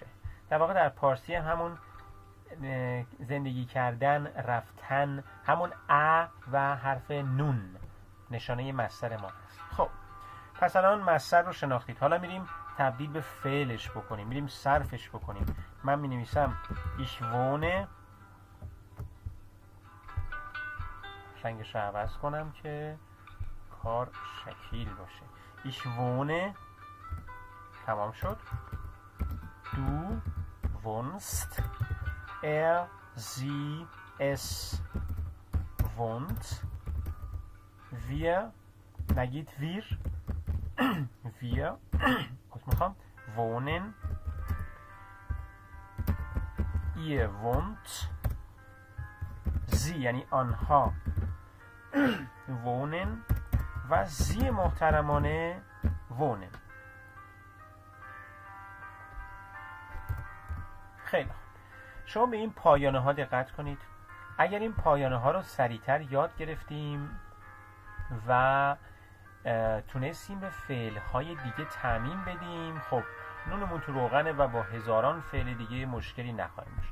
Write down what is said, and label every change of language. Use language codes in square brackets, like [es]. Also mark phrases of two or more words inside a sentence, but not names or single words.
[fa] در واقع در پارسی هم همون زندگی کردن، رفتن، همون ا و حرف نون نشانه مصدر ما هست. خب پس الان مصدر رو شناختید، حالا میریم تبدیل به فعلش بکنیم، میریم صرفش بکنیم. من می نویسم [de] ich wohne، [fa] رنگش رو عوض کنم که کار شکیل باشه. [de] ich wohne، [fa] تمام شد. [de] du wohnst، er sie es wohnt، wir، نگید wir، wir wohnen، ihr wohnt، sie [fa] یعنی آنها [de] wohnen و sie محترمانه wohnen. [fa] خیلی خوب. شما به این پایانه ها دقت کنید. اگر این پایانه ها رو سریعتر یاد گرفتیم و تونستیم به فعل های دیگه تعمیم بدیم، خب نونمون تو روغنه و با هزاران فعل دیگه مشکلی نخواهیم داشت.